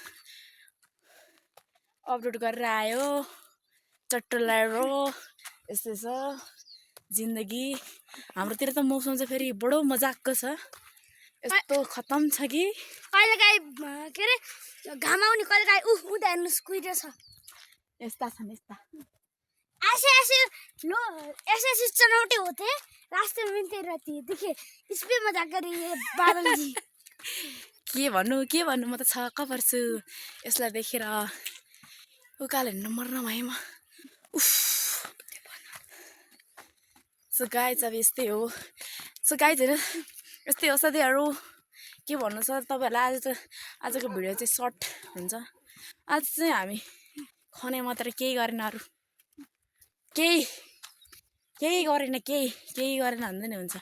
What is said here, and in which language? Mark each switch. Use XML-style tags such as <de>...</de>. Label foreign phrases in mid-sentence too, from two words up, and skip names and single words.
<ne>अपलोड गरेर आयो चट्टो लगाएर यस्तै छ जिन्दगी हाम्रोतिर त मौसम चाहिँ फेरि बडो मजाको छ यस्तो खतम छ कि कहिलेकाहीँ के अरे घाम आउने कहिलेकाहीँ उता हेर्नुहोस् कुहिरो छ यस्ता छन् यस्ता</ne> <hi>ऐसे लो ऐसे चुनौती होते रास्ते में मिलते रहती है देखिए इस पे मजाक कर रही है बादल जी</hi> <ne>के भन्नु म त छक्क पर्छु यसलाई देखेर उकालो हिँड्नु मर्न भएँ म उफ</ne> <en>so guys</en> <ne>अब यस्तै हो सो गाइजहरू यस्तै हो साथीहरू के भन्नु छ तपाईँहरूलाई आजको भिडियो चाहिँ सर्ट हुन्छ आज चाहिँ हामी खने मात्र केही गरेन अरू केही गरेन केही गरेन भन्दा नि हुन्छ</ne>